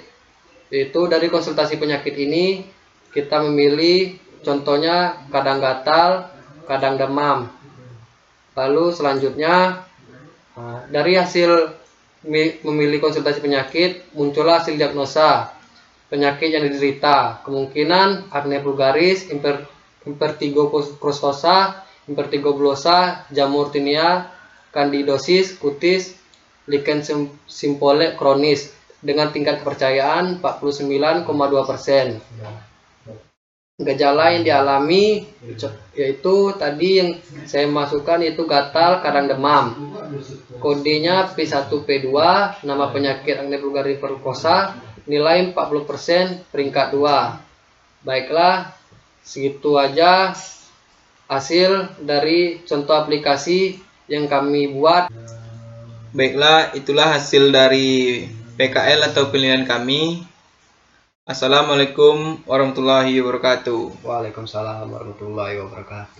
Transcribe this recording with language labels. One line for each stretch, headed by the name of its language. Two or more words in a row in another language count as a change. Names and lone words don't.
Indonesian: Yaitu dari konsultasi penyakit ini kita memilih contohnya kadang gatal, kadang demam. Lalu selanjutnya dari hasil memilih konsultasi penyakit muncullah hasil diagnosa penyakit yang diderita. Kemungkinan acne vulgaris, impertigo crustosa, impertigo bullosa, jamur tinea, candidosis, cutis, lichen simpole kronis. dengan tingkat kepercayaan 49,2%. Gejala yang dialami yaitu tadi yang saya masukkan itu gatal kadang demam. Kodenya P1P2, nama penyakit akne vulgaris perkosa, nilai 40%, peringkat 2. Baiklah, segitu aja hasil dari contoh aplikasi yang kami buat. Baiklah, itulah hasil dari PKL atau penilaian kami.
Arabic: السلام عليكم ورحمة الله وبركاته. وعليكم السلام ورحمة الله وبركاته.